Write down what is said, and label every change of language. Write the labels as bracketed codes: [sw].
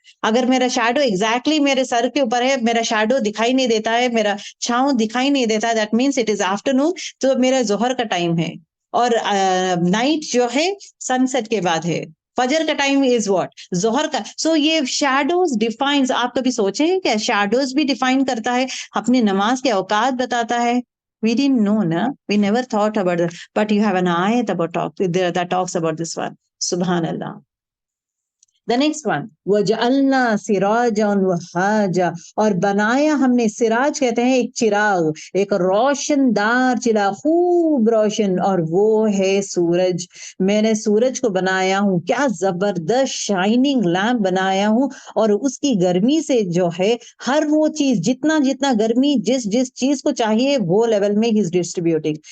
[hi] अगर मेरा shadow exactly मेरे सर के ऊपर है, मेरा शैडो दिखाई नहीं देता है, मेरा छांव दिखाई नहीं देता, [en] that means it is afternoon, [hi] तो मेरा जोहर का टाइम है। और नाइट जो है सनसेट के बाद है। फजर का टाइम [en] Is what? [hi] जोहर का। सो ये शैडोज डिफाइंस, आप कभी सोचे हैं क्या शैडोज भी डिफाइन करता है, अपनी नमाज के औकात बताता है? [en] We didn't know, na? We never thought about it. But you have an ayat about that talks about this one. Subhanallah. The next one, [ar] वजअलना सिराजन वहाजा, [hi] और बनाया हमने, सिराज कहते हैं एक चिराग, एक रोशनदार चिराग, खूब रोशन, और वो है सूरज। मैंने सूरज को बनाया हूँ, क्या जबरदस्त शाइनिंग लैम्प बनाया हूँ, और उसकी गर्मी से जो है हर वो चीज, जितना जितना गर्मी जिस जिस चीज को चाहिए वो लेवल में ही डिस्ट्रीब्यूटिंग।